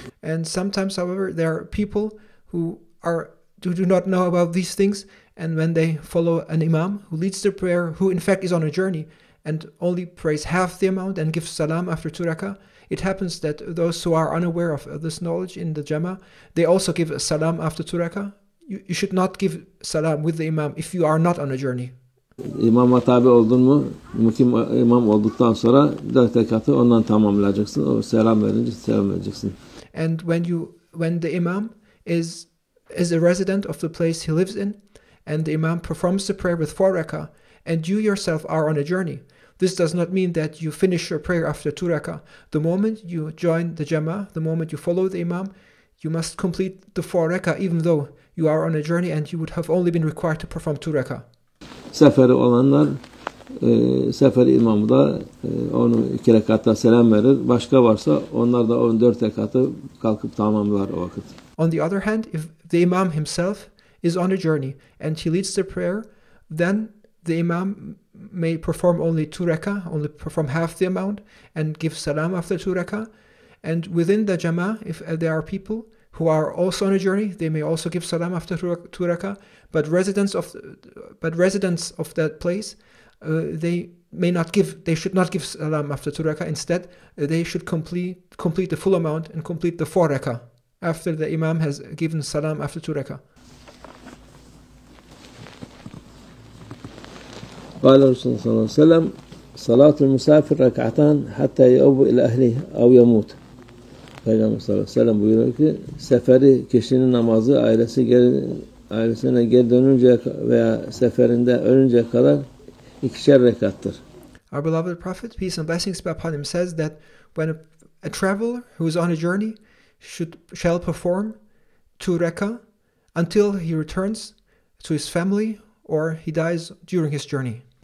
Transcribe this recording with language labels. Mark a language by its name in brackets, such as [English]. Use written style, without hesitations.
[English] And sometimes, however, there are people who do not know about these things, and when they follow an imam who leads the prayer, who in fact is on a journey and only prays half the amount and gives salam after 2 rakah, it happens that those who are unaware of this knowledge in the Jama, they also give salam after 2 rakah. You should not give salam with the imam if you are not on a journey. [Turkish] İmama tabi oldun mu, imam olduktan sonra 4 rekatı ondan tamamlayacaksın. O selam verince selam vereceksin. [English] And when the imam is a resident of the place he lives in, and the imam performs the prayer with 4 rakah, and you yourself are on a journey, this does not mean that you finish your prayer after 2 rakah. The moment you join the Jama, the moment you follow the imam, you must complete the 4 rakah, even though you are on a journey and you would have only been required to perform 2 rakah. [Turkish] Seferi olanlar seferi imamı da onu 2 rekatta selam verir. Başka varsa onlar da 14 rekatı kalkıp tamamlar o vakit. [English] On the other hand, if the imam himself is on a journey and he leads the prayer, then the imam may perform only 2 rakah, only perform half the amount, and give salam after 2 rakah. And within the Jama, if there are people who are also on a journey, they may also give salam after 2 rakah. But residents of that place, they should not give salam after 2 rakah. Instead, they should complete the full amount and complete the 4 rakah after the imam has given salam after 2 rakah. [Arabic] قال الرسول صلى الله عليه وسلم صلاة المسافر ركعتان حتى يؤوب إلى أهله أو يموت. [Turkish] Peygamber sallallahu aleyhi ve sellem buyuruyor ki seferi kişinin namazı ailesine geri dönünce veya seferinde ölünceye kadar 2'şer rekattır. [English] Our beloved Prophet, peace and blessings be upon him, says that when a traveler who is on a journey shall perform 2 rakah until he returns to his family or he dies during his journey.